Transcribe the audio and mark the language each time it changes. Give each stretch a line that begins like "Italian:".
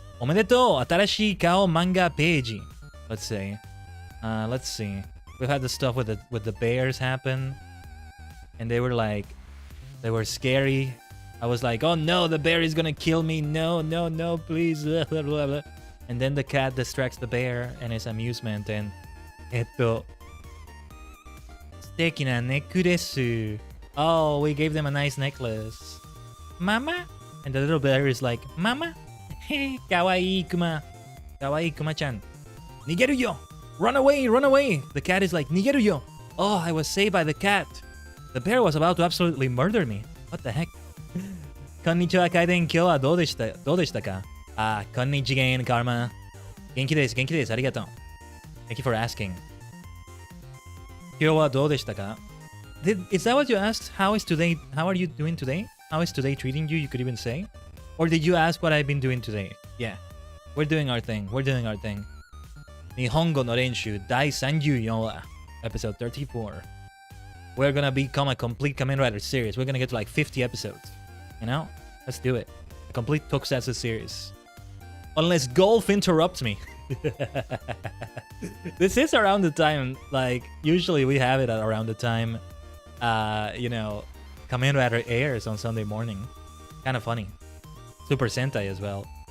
Japanese: おめでとう!新しい顔漫画ページ.
English: Let's say. Let's see. We've had the stuff with the bears happen. And they were scary. I was like, oh no, the bear is gonna kill me. No, please. Blah, blah, blah. And then the cat distracts the bear and his amusement.
Japanese: And, 素敵なネックレス.
English: Oh, we gave them a nice necklace. Mama? And the little bear is like, Mama?
Japanese: Hey, kawaii kuma. Kawaii kuma-chan. Nigeru yo!
English: Run away, run away! The cat is like,
Japanese: Nigeru yo!
English: Oh, I was saved by the cat. The bear was about to absolutely murder me. What the heck?
Japanese: こんにちは、カイデン。今日はどうでしたか？こんにちげん、カルマ。元気です。ありがとう。
English: Thank you for asking.
Japanese: 今日はどうでしたか？
English: Is that what you asked? How are you doing today? How is today treating you? You could even say. Or did you ask what I've been doing today? Yeah. We're doing our thing.
Japanese: 日本語の練習第34話 Episode 34.
English: We're gonna become a complete Kamen Rider series. We're gonna get to like 50 episodes. You know? Let's do it. A complete Tokusatsu series. Unless golf interrupts me. This is around the time, like, usually we have it at around the time, Kamen Rider airs on Sunday morning. Kind of funny. Super Sentai as well.